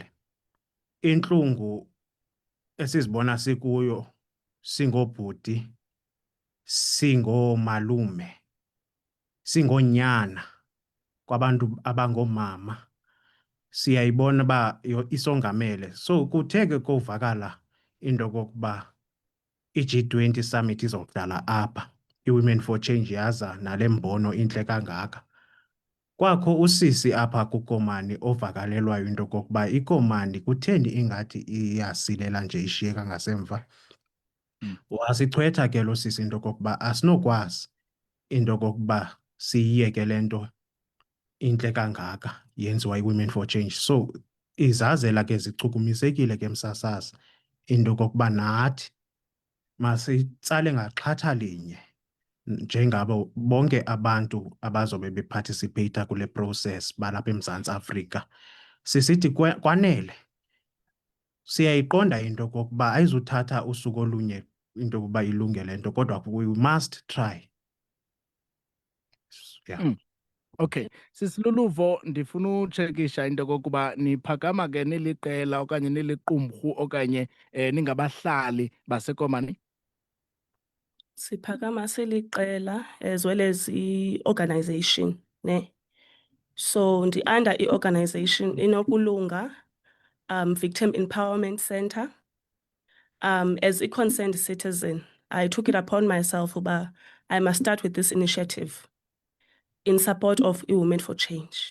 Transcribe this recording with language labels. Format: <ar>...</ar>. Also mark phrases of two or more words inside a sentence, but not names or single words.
<xh>Intlungu esizibona sikuyo singoobhuti, singoomalume, singoonyana kwabantu abangoomama, siyayibona uba isongamele. So kuthe ke kovakala into okokuba i-G20 summit izawudala apha, i-Women for Change yaza nale mbono intle kangaka. Kwakho usisi apha kuKomani ovakalelwayo into okokuba iKomani kutheni ingathi iyasilela nje ishiyeka ngasemva. Wasichwetha ke lo sisi into okokuba asinokwazi into okokuba siyiyeke le nto intle kangaka yenziwa yi-Women for Change. So izazela ke zichukumisekile ke msasazi into okokuba nathi masitsale ngaxhatha linye njengabo bonke abantu abazobe beparticipate kule process balapha eMzantsi Afrika. Sisithi kwanele, siyayiqonda into okokuba ayizuthatha usuku olunye into yokuba ilunge le nto, kodwa</xh> <en>we must try. Yeah. Okay.</en> <xh>Sisiluluvo ndifuna utshekisha into kokuba niphakama ke niliqela okanye niliqumrhu okanye ningabahlali baseKomani. Siphakama siliqela</xh> <en>as well as</en> <xh>i-organization, ne?</xh> <en>So under</en> <xh>i-organization inokulunga Victim Empowerment Center.</xh> <en>As a concerned citizen, I took it upon myself uba I must start with this initiative in support of Women for Change.</en>